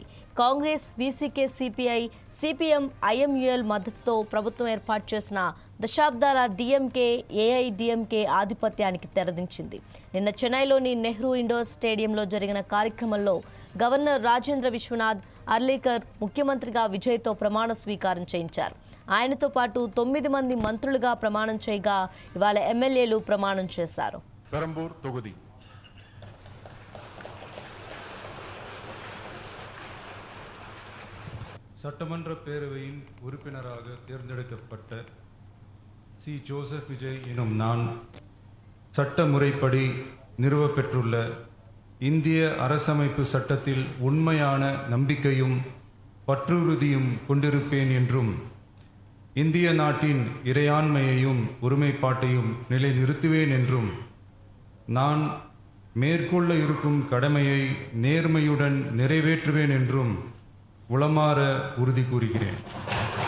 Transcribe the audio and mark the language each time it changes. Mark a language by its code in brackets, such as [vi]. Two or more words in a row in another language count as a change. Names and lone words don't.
[te] కాంగ్రెస్, వీసీకే, సిపిఐ, సిపిఎం, ఐఎంయుఎల్ మద్దతుతో ప్రభుత్వం ఏర్పాటు చేసిన దశాబ్దాల డీఎంకే, ఏఐడీఎంకే ఆధిపత్యానికి తెరదించింది. నిన్న చెన్నైలోని నెహ్రూ ఇండోర్ స్టేడియంలో జరిగిన కార్యక్రమంలో గవర్నర్ రాజేంద్ర విశ్వనాథ్ అర్లేకర్ ముఖ్యమంత్రిగా విజయ్తో ప్రమాణ స్వీకారం చేయించారు. ఆయనతో పాటు 9 మంది మంత్రులుగా ప్రమాణం చేయగా ఇవాళ ఎమ్మెల్యేలు ప్రమాణం చేశారు. [ta] பெரம்பூர் தொகுதி. சட்டமன்ற பேரவையின் உறுப்பினராக தேர்ந்தெடுக்கப்பட்ட சி. ஜோசப் விஜய் எனும் நான் சட்ட முறைப்படி நிறுவப்பெற்றுள்ள இந்திய அரசமைப்பு சட்டத்தில் உண்மையான நம்பிக்கையும் பற்றுறுதியும் கொண்டிருப்பேன் என்றும் இந்திய நாட்டின் இறையாண்மையையும் ஒருமைப்பாட்டையும் நிலைநிறுத்துவேன் என்றும் நான் மேற்கொள்ள இருக்கும் கடமையை நேர்மையுடன் நிறைவேற்றுவேன் என்றும் உளமாற உறுதி கூறுகிறேன்.